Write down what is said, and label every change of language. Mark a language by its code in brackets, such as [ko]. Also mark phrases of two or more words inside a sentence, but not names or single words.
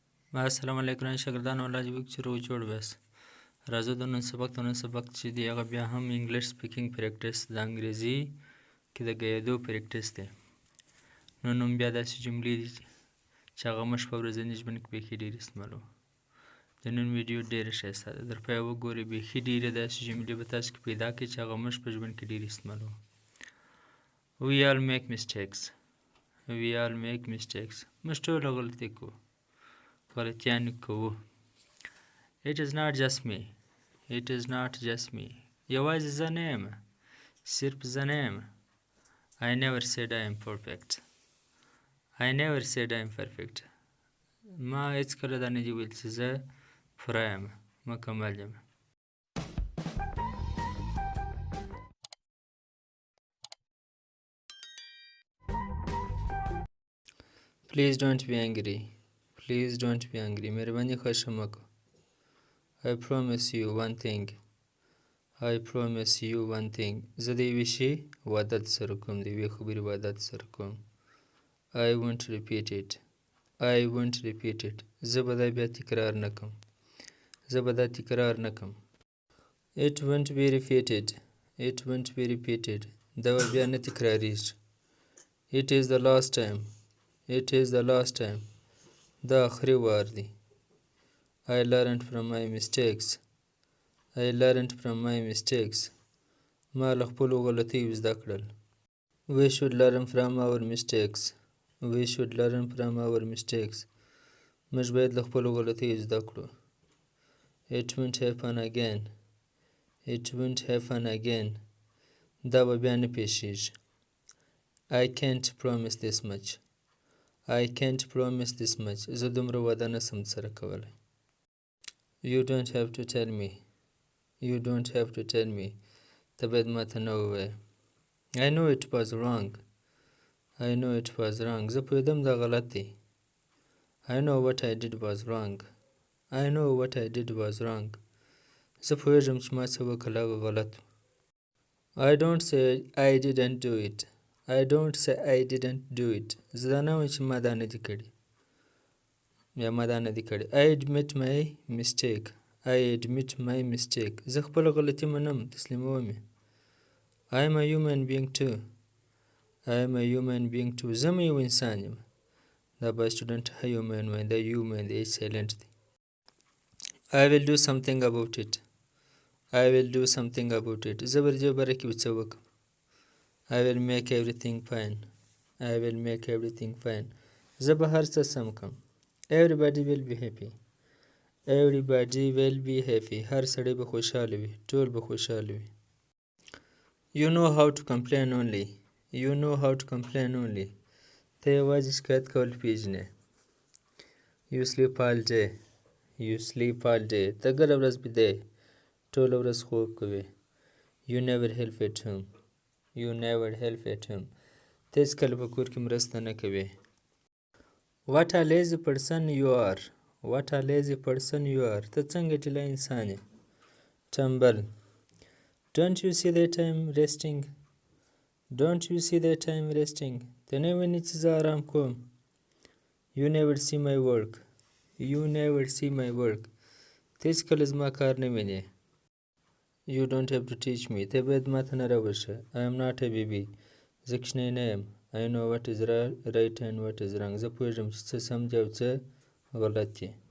[ps] السلام علیکم شاګردانو الله دې وکړي چې روغ جوړ بیاست. راځو د نن سبق چې دی هغه بیا هم [en] English speaking practice [ps] د انګریزي کې د ګایدو پریکټس دی. نن بیا داسې جملې دي چې هغه موږ په ورځني ژوند کې بیخي ډېرې استعمالوو. د نن ویډیو ډېره ښایسته ده، در پای وګورئ. بیخي ډېرې داسې جملې به تاسو کې پیدا کړئ چې هغه موږ په ژوند کې ډېرې استعمالوو. [en] We all make mistakes. We all make mistakes. [ps] موږ ټول غلطۍ کوو. غلطیان کوو. [en] It is not just me. It is not just me. [ps] یوازې زه نه یم. صرف زه نه یم. [en] I never said I am perfect. I never said I am perfect. [ps] ما هیڅکله دا نه دي ویل چې زه پوره یم، مکمل یم. [en] Please don't be angry. Please don't be angry. [ps] مهرباني خشم مکو. [en] I promise you one thing. I promise you one thing. [ps] زه د یوې شي وعده درسره کوم، د یوې خبرې وعده درسره کوم. [en] I won't repeat it. I won't repeat it. [ps] زه به دا بیا تکرار نه کوم. زه به دا تکرار نه کوم. [en] It won't be repeated. It won't be repeated. [ps] دا به بیا نه تکراریږي. [en] It is the last time. It is the last time. [ps] دا آخري وار دی. [en] I learned from my mistakes. I learned from my mistakes. [ps] ما له خپلو غلطیو زده کړل. [en] We should learn from our mistakes. We should learn from our mistakes. [ps] موږ باید له خپلو غلطیو زده کړو. [en] It won't happen again. It won't happen again. [ps] دا به بیا نه پیښیږي. [en] I can't promise this much. I can't promise this much. [ps] زه دومره وعده نشم سره کولی. [en] You don't have to tell me. You don't have to tell me. [ps] ته باید ماته نه ووایې. [en] I know it was wrong. I know it was wrong. [ps] زه پوهېدم دا غلط دی. [en] I know what I did was wrong. I know what I did was wrong. [ps] زه پوهېږم چې ما څه وکړل هغه غلط و. [en] I don't say I didn't do it. I don't say I didn't do it. [ps] زه دا نه وایم چې ما دا نه دي کړي یا ما دا نه دي کړي. [en] I admit my mistake. I admit my mistake. [ps] زه خپله غلطي منم، تسلیموم یې. [en] I am a human being too. I am a human being too. [ps] زه مې یو انسان یم. دا با سټوډنټ human وایي، دا human دی، سایلنټ دی. [en] I will do something about it. I will do something about it. [ps] زه به دې باره کې څه وکړم. [en] I will make everything fine. I will make everything fine. [ps] زه به هر څه سم کړم. [en] Everybody will be happy. Everybody will be happy. [ps] هر سړی به خوشحاله وي. ټول به خوشحاله وي. [en] You know how to complain only. You know how to complain only. [ps] ته یوازې شکایت کول پیژنې. [en] You sleep all day. You sleep all day. [ps] ته ګله ورځ بیده یې. ټوله ورځ خوب کوې. [en] You never help at home. You never help at home. [ps] ته هېڅکله په کور کې مرسته نه کوې. [en] What a lazy person you are. What a lazy person you are. [ps] ته څنګه ډیلی انسان یې. ټمبل. [en] Don't you see that I am resting? Don't you see that I am resting? [ps] ته نه وینې چې زه آرام کوم. [en] You never see my work. You never see my work. [ps] ته هېڅکله زما کار نه وینې. [en] You don't have to teach me. [ps] ته باید ماته نه راوښیې. [en] I am not a baby. [ps] زه کوچنی نه یم. [en] I know what is right and what is wrong. [ps] زه پوهېږم چې څه سم دي او څه غلط دي.